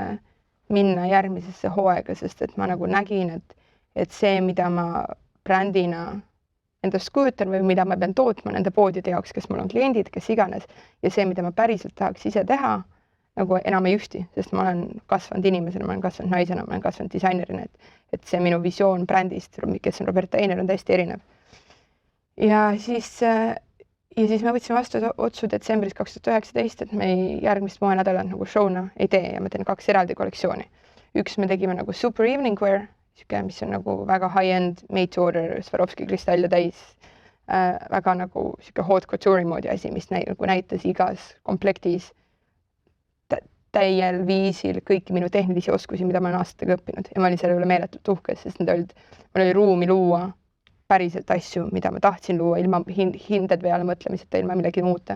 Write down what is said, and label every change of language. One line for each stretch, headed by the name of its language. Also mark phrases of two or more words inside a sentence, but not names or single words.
Estonian: minna järgmisesse hooaega, sest et ma nagu nägin, et see, mida ma brändina endast kujutan või mida ma pean tootma nende poodide jaoks, kes mul on kliendid, kes iganes, ja see, mida ma päriselt tahaks ise teha, nagu enam ei ühti, sest ma olen kasvanud inimesena, ma olen kasvanud naisena, ma olen kasvanud disainerina, et see minu visioon brändist, kes on Roberta Einer, on täiesti erinev. Ja siis me võtsime vastu otsu detsembris 2019, et me järgmist moenädalat nagu show'na ei tee ja ma teen 2 eraldi kollektsiooni. Üks me tegime nagu
English: super evening wear,
Estonian: mis on nagu väga
English: high-end made to order,
Estonian: Swarovski kristalle täis, väga nagu
French: haute couture'i
Estonian: moodi asi, mis näitas igas komplektis täiel viisil kõiki minu tehnilisi oskusi, mida ma olen aastatega õppinud ja ma olin selle üle meeletult uhkes, sest mul oli ruumi luua päriselt asju, mida ma tahtsin luua ilma hinded peale mõtlemiseta, ilma millegi muuta.